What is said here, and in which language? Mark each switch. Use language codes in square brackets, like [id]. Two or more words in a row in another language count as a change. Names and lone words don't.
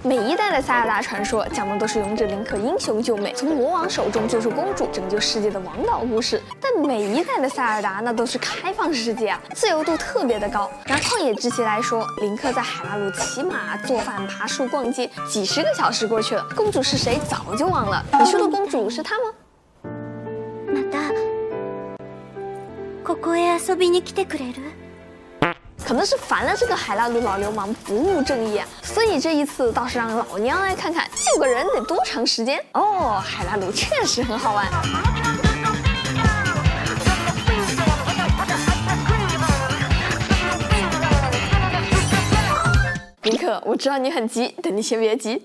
[zh] 每一代的塞尔达传说讲的都是勇者林克英雄救美，从魔王手中救出公主，拯救世界的王道故事。但每一代的塞尔达那都是开放世界啊，自由度特别的高。拿旷野之息来说，林克在海拉鲁骑马、做饭、爬树、逛街，几十个小时过去了，公主是谁早就忘了。你说的公主是她吗？ [ja] またここへ遊びに来てくれる？ [zh] 可能是烦了这个海拉鲁老流氓不务正业，所以这一次倒是让老娘来看看救个人得多长时间哦。海拉鲁确实很好玩。林克，我知道你很急，但你先别急。